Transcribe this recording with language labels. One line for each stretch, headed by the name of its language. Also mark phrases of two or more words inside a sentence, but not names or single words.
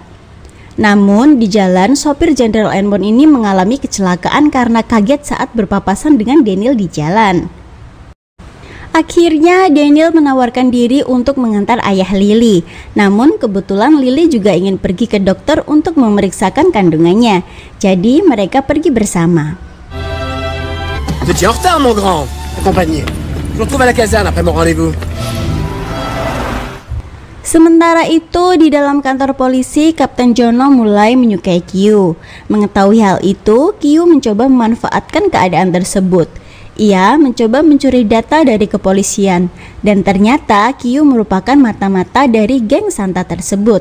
Indonesian: Namun di jalan, sopir General Enbon ini mengalami kecelakaan karena kaget saat berpapasan dengan Daniel di jalan. Akhirnya Daniel menawarkan diri untuk mengantar ayah Lily. Namun kebetulan Lily juga ingin pergi ke dokter untuk memeriksakan kandungannya. Jadi mereka pergi bersama.
French: Vous étiez en retard, mon grand. Accompagné. Je vous retrouve à la caserne après mon rendez-vous.
Indonesian: Sementara itu di dalam kantor polisi, Kapten Jono mulai menyukai Kyu. Mengetahui hal itu, Kyu mencoba memanfaatkan keadaan tersebut. Ia mencoba mencuri data dari kepolisian, dan ternyata Kyu merupakan mata-mata dari geng Santa tersebut.